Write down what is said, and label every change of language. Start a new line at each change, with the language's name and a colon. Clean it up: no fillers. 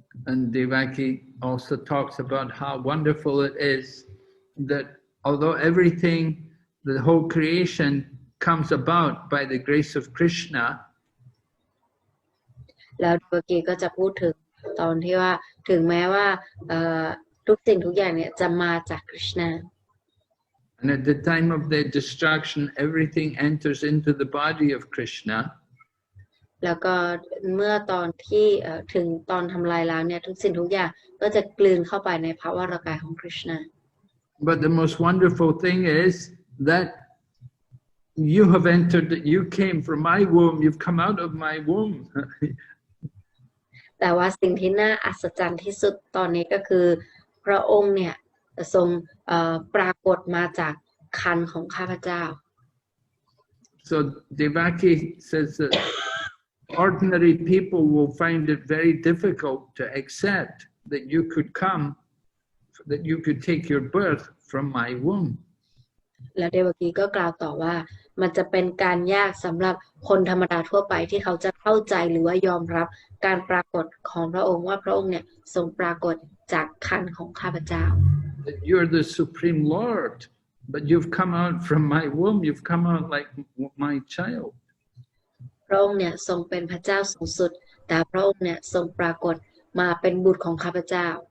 English: And Devaki also talks about how wonderful it is that although everything, the whole creation comes about by the grace of Krishna,
Thai: แล้วเมื่อกี้ก็จะพูดถึงตอนที่ว่าถึงแม้ว่าทุกสิ่งทุกอย่างเนี่ยจะมาจากคริชนา
English: and at the time of their destruction, everything enters into the body of Krishna.
Thai: แล้วก็เมื่อตอนที่ถึงตอนทำลายล้างเนี่ยทุกสิ่งทุกอย่างก็จะกลืนเข้าไปในภาวะร่างกายของคริชนา
English: But the most wonderful thing is that you have entered, you came from my womb, you've come out of my womb.
Thai: แต่ว่าสิ่งที่น่าอัศจรรย์ที่สุดตอนนี้ก็คือพระองค์เนี่ยทรงปรากฏมาจากครรภ์ของข้าพเจ้า
English: So Devaki says that ordinary people will find it very difficult to accept that you could come, that you could take your birth from my womb.
Thai: แล้วเดวกีก็กล่าวต่อว่ามันจะเป็นการยากสำหรับคนธรรมดาทั่วไปที่เขาจะเข้าใจหรือว่ายอมรับการปรากฏของพระองค์ว่าพระองค์เนี่ยทรงปรากฏจากครรภ์ของข้าพเจ้า
English: You're the Supreme Lord, but you've come out from my womb, you've come out like my child.
Thai: พระองค์เนี่ยทรงเป็นพระเจ้าสูงสุดแต่พระองค์เนี่ยทรงปรากฏมาเป็นบุตรของข้าพเจ้า